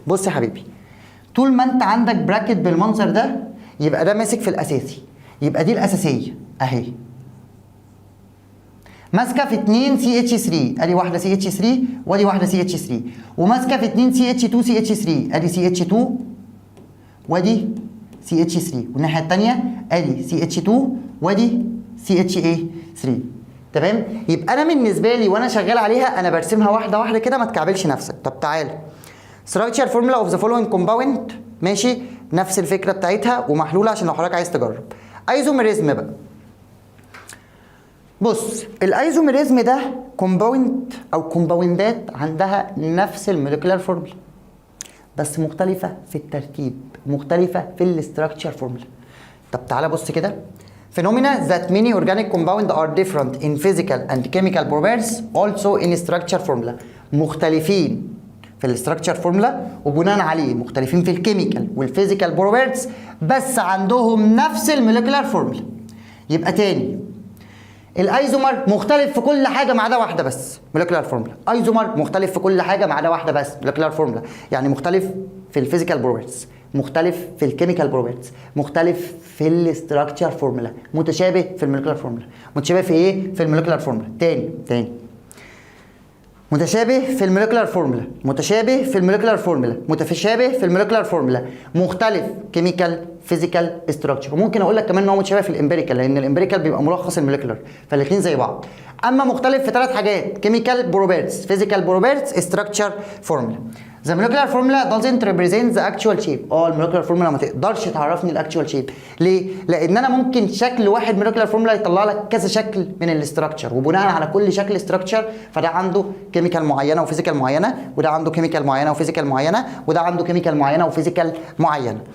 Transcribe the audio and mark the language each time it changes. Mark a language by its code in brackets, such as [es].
[ar] بص يا حبيبي، طول ما انت عندك براكت بالمنظر ده يبقى ده ماسك في الاساسي، يبقى دي الاساسيه اهي ماسكه في 2 CH3، ادي واحده CH3 وادي واحده CH3، وماسكه في 2 CH2 ادي CH2 وادي CH3، والناحيه الثانيه ادي CH2 وادي CHA3. تمام. يبقى انا بالنسبه لي وانا شغال عليها انا برسمها واحده واحده كده، ما تكعبلش نفسك. طب تعالى [en] structure formula of the following compound. [ar] ماشي، نفس الفكره بتاعتها ومحلوله عشان لو حضرتك عايز تجرب. ايزوميريزم بقى. بص الايزوميريزم ده كومباوند او كومباوندات عندها نفس الموليكولار فورمولا بس مختلفه في الترتيب، مختلفه في الاستراكشر فورمولا. طب تعالى بص كده. [en] Phenomena that many organic compounds are different in physical and chemical properties also in structure formula. [ar] مختلفين في الاستراكشر فورمولا وبناء عليه مختلفين في الكيميكال والفيزيكال بروبرتيز بس عندهم نفس الموليكولار فورمولا. يبقى تاني الايزومر مختلف في كل حاجه ما عدا واحده بس، موليكولار فورمولا. ايزومر مختلف في كل حاجه ما عدا واحده بس، موليكولار فورمولا. يعني مختلف في الفيزيكال بروبرتيز، مختلف في الكيميكال بروبرتيز، مختلف في الاستراكشر فورمولا، متشابه في الموليكولار فورمولا. متشابه في ايه؟ في الموليكولار فورمولا. تاني متشابه في الموليكولار فورمولا، متشابه في الموليكولار فورمولا، متشابه في الموليكولار فورمولا، مختلف كيميكال فيزيكال استراكشر. وممكن اقول لك كمان ان هو متشابه في الامبيريكال لان الامبيريكال بيبقى ملخص الموليكولار، فالاثنين زي بعض. اما مختلف في 3 حاجات: كيميكال بروبرتيز، فيزيكال بروبرتيز، استراكشر فورمولا. [en] The molecular formula doesn't represent the actual shape. [ar] الموليكولار فورمولا ما تقدرش تعرفني الاكتشوال شيب. ليه؟ لان انا ممكن شكل واحد موليكولار فورمولا يطلع لك كذا شكل من الاستراكشر، وبناء على كل شكل استراكشر فده عنده كيميكال معينه وفيزيكال معينه، وده عنده كيميكال معينه وفيزيكال معينه، وده عنده كيميكال معينه وفيزيكال معينه.